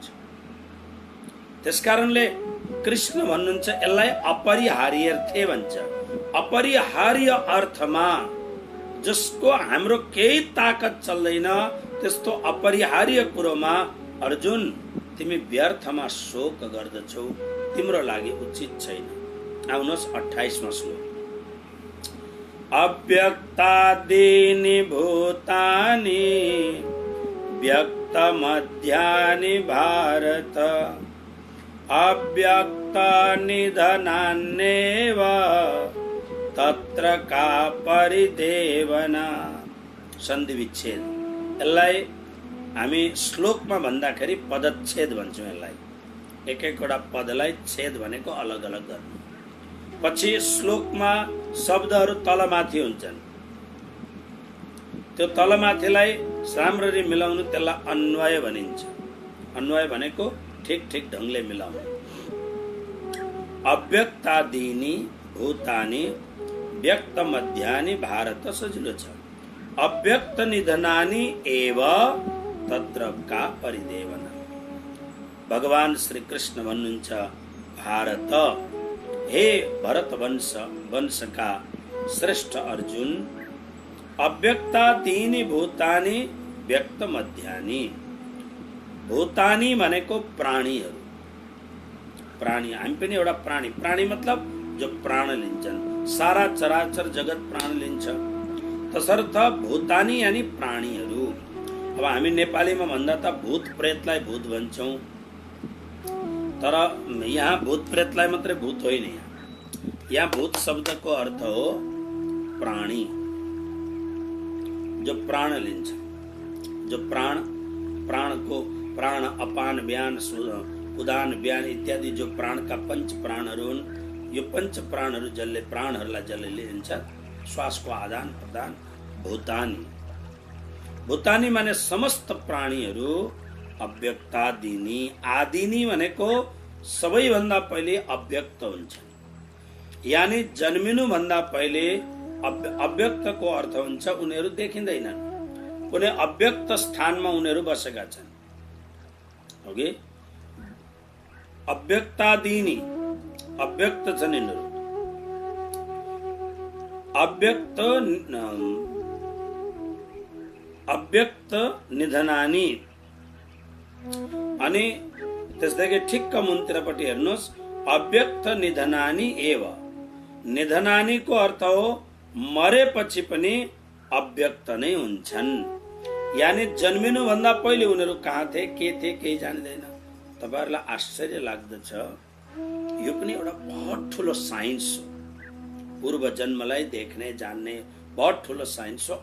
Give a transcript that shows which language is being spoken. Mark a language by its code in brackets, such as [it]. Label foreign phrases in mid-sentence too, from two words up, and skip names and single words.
[ne] त्यसकारणले कृष्ण भन्नुहुन्छ यसलाई अपरिहार्य भन्छ। अपरिहार्य अर्थमा जसको हाम्रो केही ताकत चल्दैन, त्यस्तो अपरिहार्य कुरोमा अर्जुन तिमी व्यर्थमा शोक गर्दछौ, तिम्रो लागि उचित छैन। आउनुहोस् 28वां श्लोक। [sa] अव्यक्तादीनि भूतानि व्यक्तमध्यानि भारत, अव्यक्तनिधनान्येव तत्र का परिदेवना। [ne] सन्धि विच्छेद। यसलाई हामी श्लोकमा भन्दाखेरि पदच्छेद भन्छौँ। यसलाई एक एकवटा पदलाई छेद भनेको अलग अलग गर्नु। पछि श्लोकमा शब्दहरू तलमाथि हुन्छन्, त्यो तलमाथिलाई राम्ररी मिलाउनु त्यसलाई अन्वय भनिन्छ। अन्वय भनेको ठिक ठिक ढङ्गले मिलाउनु। [sa] अव्यक्तादीनि भूतानि व्यक्त मध्यानि भारत [ne] सजिलो छ। [sa] अव्यक्त निधनानि एव तत्र का परिदेवना। [ne] भगवान श्री कृष्ण भन्नुहुन्छ भारत, हे भरत वंशका श्रेष्ठ अर्जुन, [sa] अव्यक्तादीनि भूतानि व्यक्त मध्यानि। [ne] भूतानि भनेको प्राणीहरू। प्राणी, हामी पनि एउटा प्राणी। प्राणी मतलब जो प्राण लिन्छन्। सारा चराचर जगत प्राण लिन्छ, तसर्थ भूतानि यानी प्राणीहरू। अब हामी नेपालीमा भन्दा त भूत प्रेतलाई भूत भन्छौँ, तर यहाँ भूत प्रेतलाई मात्रै भूत होइन। यहाँ भूत शब्दको अर्थ हो प्राणी, जो प्राण लिन्छ, जो प्राणको प्राण, अपान, व्यान, उदान, व्यान इत्यादि जो प्राणका पंच प्राणहरू हुन्, यो पंच प्राणहरू जसले प्राणहरूलाई जसले लिन्छ, श्वासको आदान प्रदान भूतानि। भूतानि माने समस्त प्राणीहरू। अव्यक्तादीनि, आदिनि भनेको सबैभन्दा पहिले अव्यक्त हुन्छ, यानी जन्मिनु भन्दा पहिले अव्यक्तको अर्थ हुन्छ उनीहरू देखिँदैनन्, कुनै अव्यक्त स्थानमा उनीहरू बसेका छन्। ओके, अव्यक्तादीनि, अव्यक्त छन् यिनीहरू। [sa] अव्यक्त निधनानि। [ne] अनि त्यसदेखि ठिक्क मुन्तिरपट्टि हेर्नुहोस्, [sa] अव्यक्त निधनानि एव। [ne] निधनानि को अर्थ हो मरेपछि पनि अव्यक्त नै हुन्छन्, यानी जन्मिनु भन्दा पहिले उनीहरू कहाँ थिए, के थिए, केही जान्दैन। तपाईहरुलाई आश्चर्य लाग्दछ, यो पनि एउटा बहुत ठुलो साइन्स हो। पूर्व जन्मलाई देख्ने जान्ने बहुत ठुलो साइन्स हो।